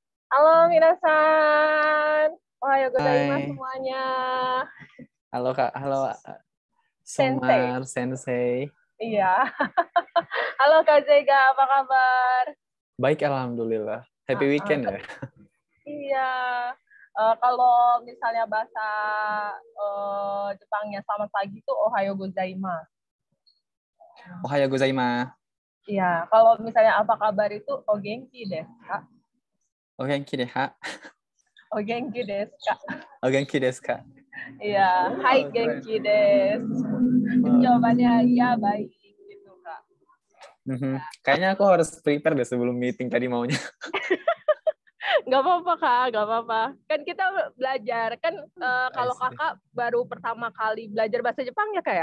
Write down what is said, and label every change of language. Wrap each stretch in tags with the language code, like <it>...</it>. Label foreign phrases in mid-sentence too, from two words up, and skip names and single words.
<ja>Halo 皆さん、おはようございます</ja> <id>Hai, semuanya. halo Kak, halo Sensei, Sumar Sensei. iya. Halo Kak Zega, apa kabar? Baik, alhamdulillah. Happy Ah, ah, weekend ya. iya. Kalau misalnya bahasa Jepangnya selamat pagi tuh</id> <ja>おはようございます. おはようございます.</ja> <id>Iya, kalau misalnya apa kabar itu</id> <ja>お元気ですか? お元気では. お元気ですか? お元気ですか.</ja> <id>Iya, hai Oh, keren.</id> <ja>元気です.</ja> <id>Itu Oh. jawabannya iya baik gitu Kak. Mhm. Kayaknya aku harus prepare deh sebelum meeting tadi maunya. Nggak apa-apa Kak, nggak apa-apa. Kan kita belajar, kan</id> <en>I</en> <id>kalau</id> <en>see.</en> <id>Kakak baru pertama kali belajar bahasa Jepang ya Kak ya?</id>